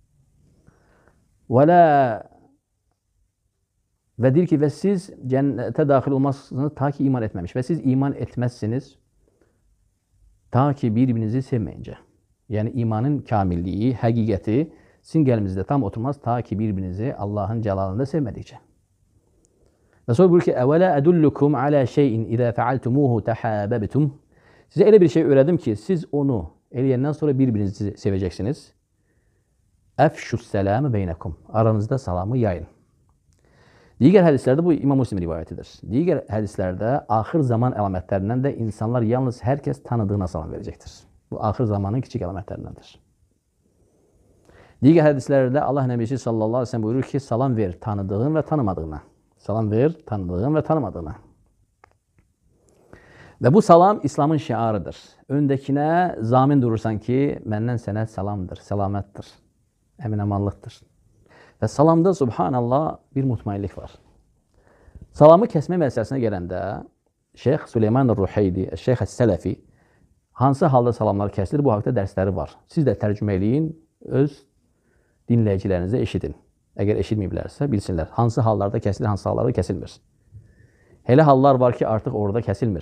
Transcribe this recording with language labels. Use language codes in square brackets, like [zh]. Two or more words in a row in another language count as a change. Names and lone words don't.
[tr] Ve deyir ki, ve siz cennete dahil olmazsınız ta ki iman etmemiş. Ve siz iman etmezsiniz ta ki birbirinizi sevmeyince. Yani imanın kamilliği, hakikati [az] sizin qəlbinizdə [tr] tam oturmaz ta ki birbirinizi Allah'ın celalında sevmedikçe. Ve sonra buyurur ki, [ar] اَوَلَا أَدُلُّكُمْ عَلَى شَيْءٍ اِذَا فَعَلْتُمُوهُ تَحَابَبْتُمْ [tr] Size öyle bir şey öğredim ki siz onu eləyəndən sonra birbirinizi seveceksiniz. [ar] اَفْشُ السَّلَامِ بَيْنَكُمْ [tr] Aranızda salamı yayın. Diğer hadislerde bu İmam Müslim rivayetidir. Diğer hadislerde ahir zaman alametlerinden de insanlar yalnız herkes tanıdığına salam verecektir. Bu ahir zamanın küçük alametlerindendir. Diğer hadislerde Allah Nebisi [ar] صلى الله عليه وسلم [tr] buyurur ki salam ver tanıdığın ve tanımadığına. Salam ver tanıdığın ve tanımadığına. Ve bu salam İslam'ın şiarıdır. [az] Öndekine zamin durursan ki məndən sənə salamdır, selamettir, emin-amanlıqdır. [tr] Ve salamda subhanallah bir mutmainlik var. Salamı kesme meselesine [az] gələndə Şeyh Süleyman Ruheydi, Şeyh Sələfi hansı halda salamlar kesilir bu haqda dərsləri var. Siz də tərcümə eləyin, öz dinləyicilərinizə eşidin. Əgər eşitməyiblərsə bilsinlər. Hansı hallarda kesilir, hansı hallarda kesilmir. Hele hallar var ki artık orada kesilmir.